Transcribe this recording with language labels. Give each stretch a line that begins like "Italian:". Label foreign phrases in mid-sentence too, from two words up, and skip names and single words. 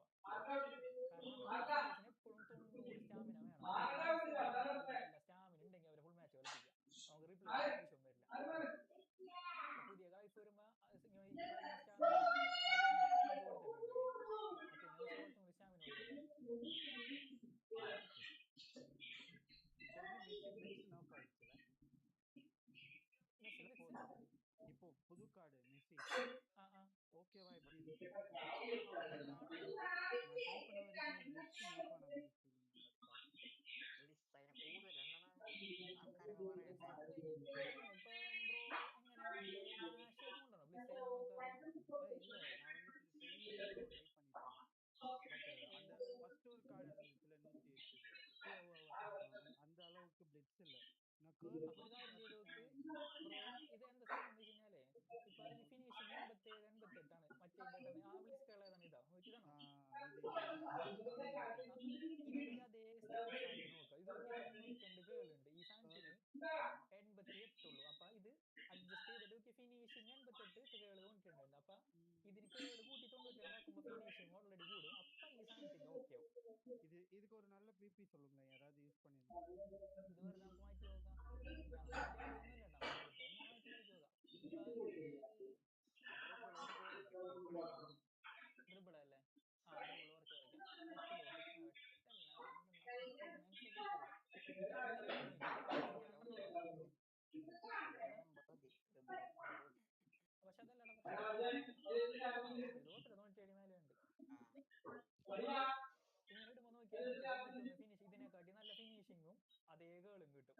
Malayalam: കാരണം നമ്മുടെ പ്ലേയേഴ്സിന് എപ്പോഴും 90 സ്റ്റാമിന വേണം. സ്റ്റാമിന ഉണ്ടെങ്കിൽ അവരെ ഫുൾ മാച്ച് കളിപ്പിക്കുക. നമുക്ക് റീപ്ലേ ആവശ്യം വരില്ല. പുതിയ കളിഫ് വരുമ്പോ സ്റ്റാമിന 85 കൊടുത്തിട്ടുണ്ട്. മറ്റേ കുറച്ചും കൂടി സ്റ്റാമിന കൊടുത്തിട്ടുണ്ട്.
Tamil: இப்போ புது கார்டு மெஸ்ஸி ஓகேவா? எப்படி இருக்கு? நான் ட்ரை பண்ண வரைக்கும் லிஸ்ட் மூவ் ஆன மாதிரி
Malayalam: ഇതാണ് ഇപ്പൊ ബ്രോ എങ്ങനെയാ മറ്റേ നാഷ് ചെയ്തുകൊണ്ടാണോ ബ്ലിസ് ചെയ്യാൻ നോക്കാറ്?
Tamil: இல்ல, நான் வந்துட்டு ட்ரை பண்ணிட்டேன். பட் அந்த ஃபர்ஸ்ட் ஒரு கார்டு இருந்துச்சுல 180 அந்த அளவுக்கு பிளிட்ஸ் இல்ல.
Malayalam: അപ്പൊ ഒരു കാര്യം ചെയ്ത് നോക്ക് ബ്രോ. ഇത് എന്താ സംഭവം എന്ന് വെച്ച് കഴിഞ്ഞാലേ, ഇപ്പൊ ഈ ഫിനിഷിങ് 87 88 ആണ്. മറ്റേ ആ ബ്ലിസ് കേളേതാണ്. ഇതാണോ ഇതിന്റെ അതേ സ്റ്റാറ്റ്സ് ആക്കി നോക്കുക. ഇത് നോക്കി 92 കേളുണ്ട്. ഈ സാധനത്തിന് 88 ഉള്ളൂ. അപ്പൊ ഇത് അഡ്ജസ്റ്റ് ചെയ്തിട്ട് നോക്കി ഫിനിഷിങ് 88 കേള് കൊണ്ടിട്ടുണ്ട്. അപ്പൊ ഇതിന് കേള് കൂട്ടി 92 ആക്കുമ്പോ ഫിനിഷിങ് ഓൾറെഡി കൂടും. അപ്പൊ ഈ സാധനത്തിന്റെ ഓക്കെ ആവും.
Tamil: இதுக்கு ஒரு நல்ல பிபி சொல்லுங்களேன், யாராவது யூஸ் பண்ணிருந்தா.
Malayalam: ഇത് വെറുതെ നമുക്ക് മാറ്റി നോക്കാം. ഞാൻ മാറ്റി കളിയൊന്നുമില്ല, നമ്മൾ വെറുതെ ഒന്ന് മാറ്റി കളിച്ച് നോക്കാം. ഇപ്പൊ ഇത് ഡ്രിബിൾ അല്ലേ? ഡ്രിബിൾ പക്ഷെ അതല്ലടാ കുറച്ച് 97 ഇങ്ങനെ ഇടുമ്പോ നോക്കിയാൽ കിട്ടുന്ന ഫിനിഷ് ഇതിനെക്കാട്ടി നല്ല ഫിനിഷിങ്ങും അതേ ഗേളും കിട്ടും.